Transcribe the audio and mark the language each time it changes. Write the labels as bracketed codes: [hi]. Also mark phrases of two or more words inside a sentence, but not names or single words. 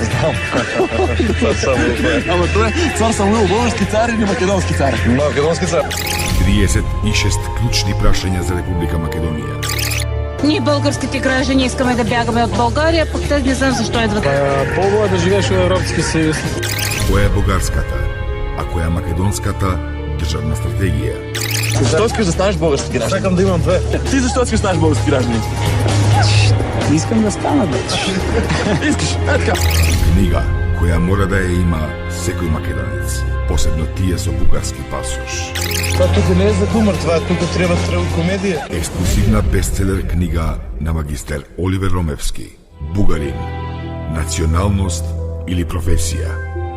[bg] Знам. Цар Самуил. Ама той е цар Самуил, български цар или македонски цар? Македонски цар. [mk] 36 клучни прашања за Република Македонија. [bg] Ние българските граждани искаме да бягаме от България, пък те не знам защо идват. По-добро е да живееш в Европски съюз. [mk] Која е бугарската, а која е македонската државна стратегија? [bg] Защо искаш да станеш български гражданин? Чакам да имам две. Ти защо искаш да станеш български гражданин? Искам да стана, бе. Искаш, е така. [mk] Книга која мора да ја има секој македонец, посебно тие со бугарски пасош. [bg] Това тук не е за хумор, това тук трябва комедия. [mk] Ексклузивна бестселер книга на магистер Оливер Ромевски. Бугарин. Националност или професија?